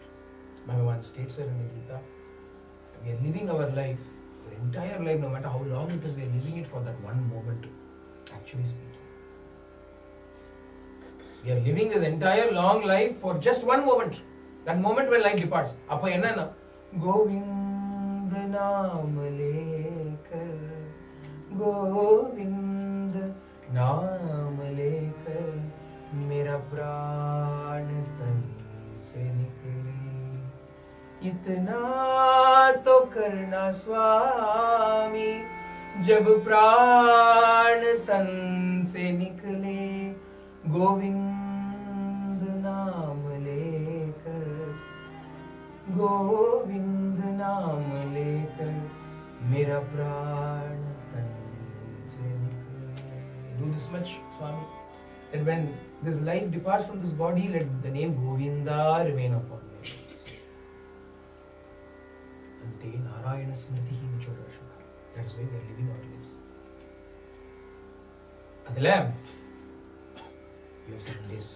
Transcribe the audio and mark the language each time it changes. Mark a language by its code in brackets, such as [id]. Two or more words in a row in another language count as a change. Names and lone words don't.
[en] Bhagavan states it in the Gita. We are living our life, the entire life, no matter how long it is, we are living it for that one moment, actually speaking. We are living this entire long life for just one moment. That moment when life departs. [ta] அப்பா என்ன நா? [hi] गोविंद नाम लेकर, गोविंद नाम लेकर, मेरा प्राण तन से निकले. इतना तो करना स्वामी, जब प्राण तन से निकले. गोविंद नाम लेकर, गोविंद नाम लेकर, मेरा प्राण तन से निकले. [en] Do this much, Swami, that when this life departs from this body, let the name Govinda remain upon my lips. [sa] अन्ते नारायण स्मृतिः निचोदशक. [en] That is why we are living our lives. Adela, we have 7 days.